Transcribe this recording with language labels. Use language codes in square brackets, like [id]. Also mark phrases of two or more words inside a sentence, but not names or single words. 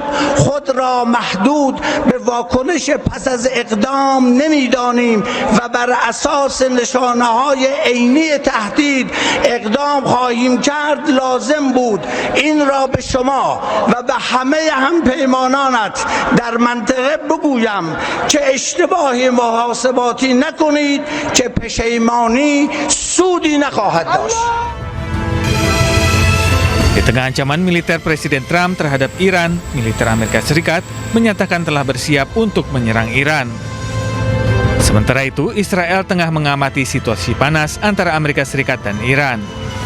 [fa] خود را محدود به واکنش پس از اقدام نمی‌دانیم و بر اساس نشانه‌های عینی تهدید اقدام خواهیم کرد لازم بود این را به شما و به همه همپیمانانت در منطقه بگویم که اشتباهی محاسباتی نکنید که پشیمانی سودی نخواهد داشت. [id] Di tengah ancaman militer Presiden Trump terhadap Iran, militer Amerika Serikat menyatakan telah bersiap untuk menyerang Iran. Sementara itu, Israel tengah mengamati situasi panas antara Amerika Serikat dan Iran.